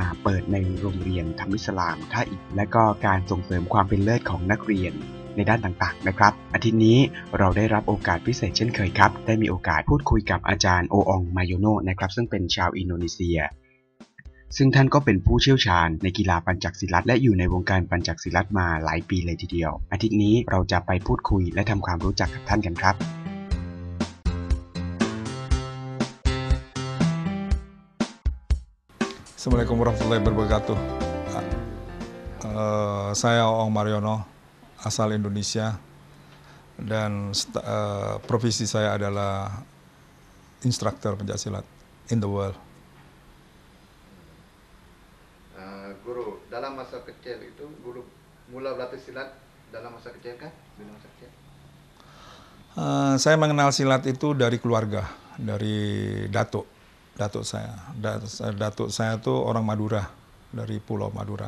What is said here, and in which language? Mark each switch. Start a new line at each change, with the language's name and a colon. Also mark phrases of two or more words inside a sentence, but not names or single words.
Thai: เปิดในโรงเรียนธรรมิสลามท่าอิฐและก็การส่งเสริมความเป็นเลิศของนักเรียนในด้านต่างๆนะครับอาทิตย์นี้เราได้รับโอกาสพิเศษเช่นเคยครับได้มีโอกาสพูดคุยกับอาจารย์โออองมาโยโนนะครับซึ่งเป็นชาวอินโดนีเซียซึ่งท่านก็เป็นผู้เชี่ยวชาญในกีฬาปัญจศิลัดและอยู่ในวงการปัญจศิลัดมาหลายปีเลยทีเดียวอาทิตย์นี้เราจะไปพูดคุยและทำความรู้จักกับท่านกันครับ
Arabic: السلام عليكم ورحمة الله وبركاته.
Indonesian: Saya Oong Mariono, asal Indonesia, dan profesi saya adalah instruktur pencaksilat
English: in the world.
Malay: Guru, dalam masa kecil itu guru mula berlatih silat dalam masa kecil kan? Bila masa kecil?
Indonesian: Saya mengenal silat itu dari keluarga, dari datuk saya. Datuk saya itu orang Madura, dari Pulau Madura.